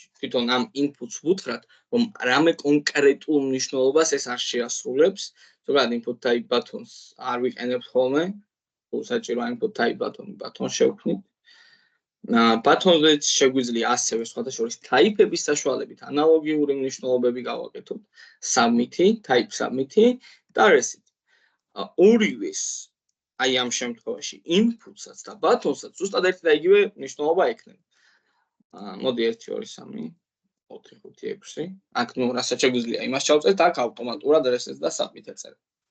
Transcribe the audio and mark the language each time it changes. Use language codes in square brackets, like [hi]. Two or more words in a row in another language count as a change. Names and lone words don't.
[ka] თვითონ ამ inputs ვუთხრათ, რომ რამე კონკრეტულ მნიშვნელობას ეს არ შეასრულებს. ზოგადად [en] input type [ka] ბათონს არ ვიყენებთ ხოლმე. საჭირო [en] input type [ka] ბათონს შევქმნით. ბათონზეც შეგვიძლია ასევე სხვადასხვა type-ების საშუალებით ანალოგიური მნიშვნელობები გავაკეთოთ. submit-ი, [en] type submit- [ka] ი და REST-ი. ორივეს აი ამ შემთხვევაში input-საც და button-საც ზუსტად ერთი და იგივე მნიშვნელობა ექნება. მოდი 1 2 3 4 5 6. აქ ნუ რასაც შეგვიძლია იმას ჩავწერთ, აქ ავტომატურად REST და submit ეწერა.